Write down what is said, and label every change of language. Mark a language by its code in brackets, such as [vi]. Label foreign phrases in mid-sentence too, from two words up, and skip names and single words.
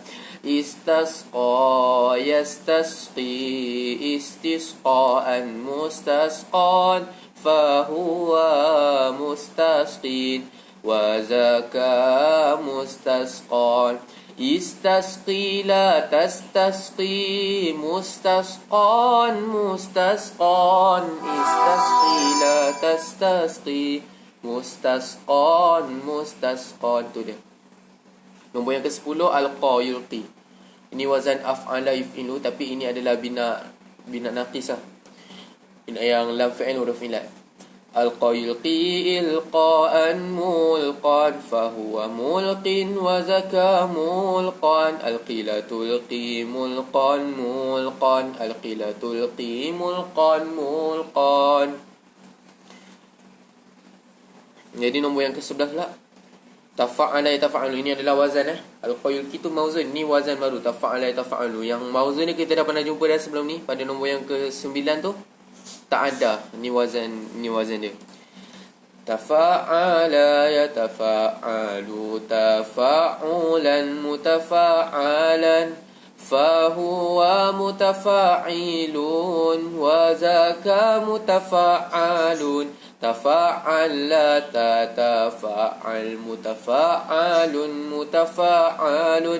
[ar] استسقى يستسقي استسقاء مستسقى فهو مستسق و ذاك مستسقى. استسق لا تستسق مستسقى مستسقى. استسق لا تستسق مستسقى مستسقى. [ms] Tu dia. Nombor yang ke-10 [ar] ألقى يلقي. [ms] Ini wazan [ar] أفعل يفعل, [ms] tapi ini adalah bina naqis lah. Bina yang [ar] لام فعل [ms] huruf ilat. [ar] ألقى يلقي إلقاء ملقى فهو ملق و ذاك ملقى. ألق لا تلق ملقى ملقى. ألق لا تلق ملقى ملقى. [ms] Jadi nombor yang ke-11 lah. [ar] تفاعل يتفاعل. [ms] Ini adalah wazan [ar] ألقى يلقي [ms] tu mauzun. Ni wazan baru [ar] تفاعل يتفاعل. [ms] Yang mauzun ni kita dah pernah jumpa dah sebelum ni pada nombor yang ke-9 tu. Ta'adda. Ini wazan dia. [ar] تفاعل يتفاعل تفاعلا متفاعلا فهو متفاعل و ذاك متفاعل. تفاعل لا تتفاعل متفاعل متفاعل.